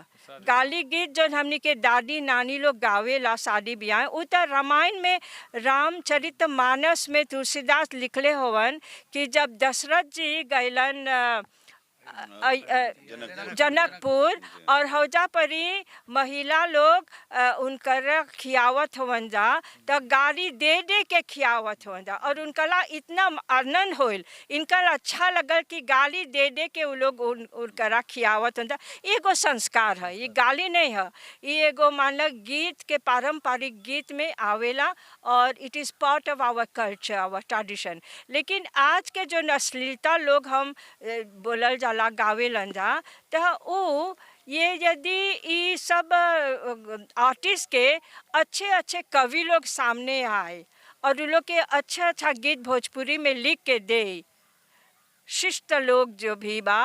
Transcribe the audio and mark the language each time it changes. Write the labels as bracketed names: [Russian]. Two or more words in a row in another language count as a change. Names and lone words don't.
[Bhojpuri] गाली गीत जो हमनी के दादी नानी लोग गावेला शादी ब्याह, वो तो रामायण में रामचरित मानस में तुलसीदास लिखले होवन कि जब दशरथ जी गैलन जनकपुर और हौजा परी महिला लोग उनकर खियावत होवन जा, तो गाली दे दे के खियावत होवन जा और उनकला इतना आनंद होल, इनका अच्छा लगल कि गाली दे दे के वो लोग उनकरा खियावत होवन जा। एगो संस्कार है, ये गाली नहीं है, ये एगो मान लो गीत के पारंपरिक गीत में आवेला और [English] it is part of our culture, our tradition. [Bhojpuri] लेकिन आज के जो अश्लीलता लोग हम बोलल जाला गावेलन जा, तो वो ये यदि ये सब आर्टिस्ट के अच्छे अच्छे कवि लोग सामने आए और उन लोग के अच्छा अच्छा गीत भोजपुरी में लिख के दे, शिष्ट लोग जो भी बा